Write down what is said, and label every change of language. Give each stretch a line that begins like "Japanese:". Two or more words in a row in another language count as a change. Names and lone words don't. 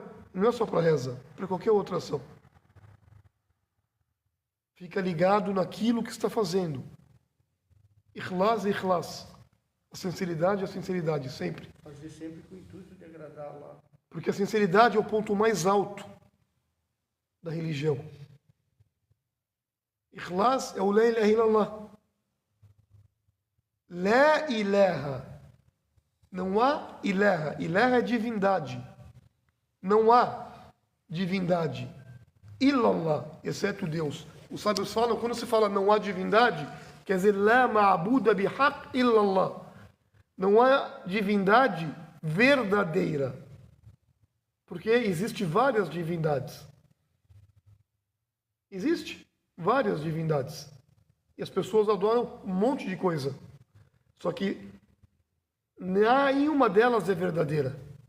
Portuguese: Não é só para reza, para qualquer outra ação. Fica ligado naquilo que está fazendo. Ikhlas e ikhlas. A sinceridade é a sinceridade, sempre. Fazer sempre com o intuito de agradar Allah. Porque a sinceridade é o ponto mais alto da religião. Ikhlas é o
Arabic: لا إله إلا الله. لا إله.
Portuguese: Não há ilaha. Ilaha é divindade. Não há divindade. Illallah, exceto Deus. Os sábios falam, quando se fala não há divindade, quer dizer,
Arabic: لا معبود بحق إلا الله.
Portuguese: Não há divindade verdadeira. Porque existe várias divindades. Existe várias divindades. E as pessoas adoram um monte de coisa. Só que nenhuma delas é verdadeira.